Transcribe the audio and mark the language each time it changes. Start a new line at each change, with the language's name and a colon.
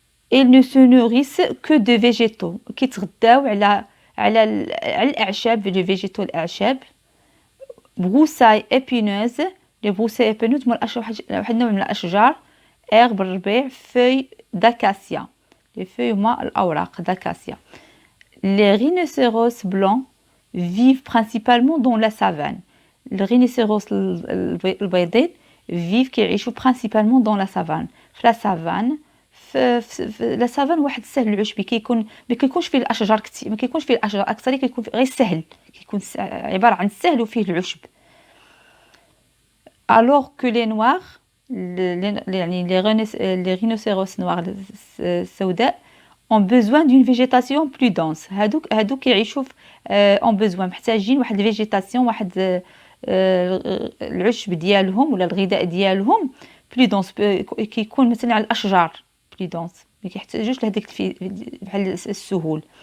French: Ils ne se nourrissent que de végétaux.
Arabic: كيتغداو على الأعشاب.
French: les végétaux
Arabic: الأعشاب.
French: broussailles épineuses. les broussailles épineuses
Arabic: واحد النوع من الأشجار.
French: herbe
Arabic: الربيع.
French: feuilles d'acacia. les feuilles
Arabic: هما الأوراق
French: d'acacia. Les rhinocéros blancs vivent principalement dans la savane. Le rhinocéros
Arabic: البيضين
French: vivent
Arabic: كيعيشوا
French: principalement dans la savane. في la savane
Arabic: في لا سافان واحد السهل العشبي ما كيكونش فيه الاشجار كثير، ما كيكونش فيه الاشجار اكثر، كيكون غير سهل، كيكون عباره عن السهل وفيه العشب.
French: alors que les noirs يعني les rhinocéros noirs
Arabic: السوداء
French: ont besoin d'une végétation plus dense.
Arabic: هادوك يعيشوا en besoin، محتاجين واحد الفيجيتاسيون، واحد العشب ديالهم ولا الغذاء ديالهم
French: plus dense،
Arabic: كيكون مثلا على الاشجار plus dense، ما كيحتاجوش لهذيك بحال السهول.